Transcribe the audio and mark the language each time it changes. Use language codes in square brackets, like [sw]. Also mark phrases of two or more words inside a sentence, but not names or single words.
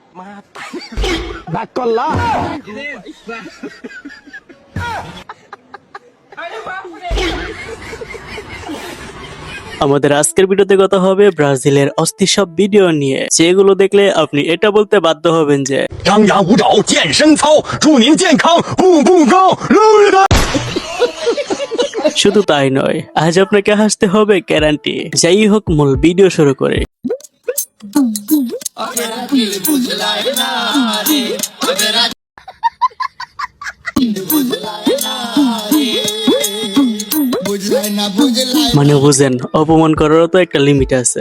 [bn] ব্যাক করলা আমাদের আজকের ভিডিওতে কথা হবে ব্রাজিলের অস্থির সব ভিডিও নিয়ে, যেগুলো দেখলে আপনি এটা বলতে বাধ্য হবেন যে [zh] 张牙舞爪健身操，祝您健康步步高。 [bn] শুধু তাই নয়, আজ আপনাকে হাসতে হবে গ্যারান্টি। যাই হোক, মূল ভিডিও শুরু করে। মানে বুঝেন, অপমান করারও তো একটা লিমিট আছে।